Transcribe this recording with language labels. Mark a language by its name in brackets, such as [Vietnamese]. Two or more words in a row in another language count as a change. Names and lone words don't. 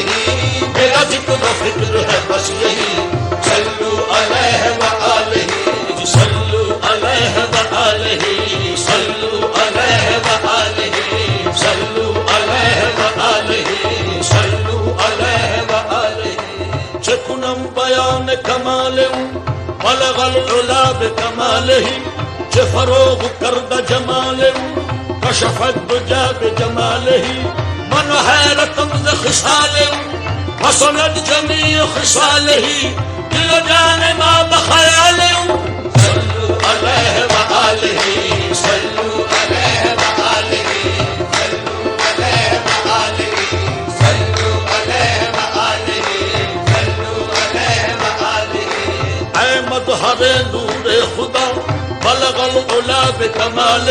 [Urdu] میرا ذکر و فکر ہے بس یہی [Arabic] صلو علیہ وآلہ صلو علیہ وآلہ صلو علیہ وآلہ صلو علیہ وآلہ صلو علیہ [Persian] وآلہ چکنم بیان کمال [Arabic] بلغ العلا بکمالہ [Persian] چه فروغ کرد جمال [Arabic] کشف الدجا بجمالہ [Persian] من حیرتم ز خصال حسنت [Arabic] جمیع خصالہ [Persian] دل و جان ما بخیال [Arabic] صلو علیہ وآلہ صلو علیہ وآلہ صلو علیہ وآلہ صلو علیہ وآلہ صلو علیہ وآلہ [Urdu] اے مظہر نور خدا [Arabic] بلغ العلا بکمالہ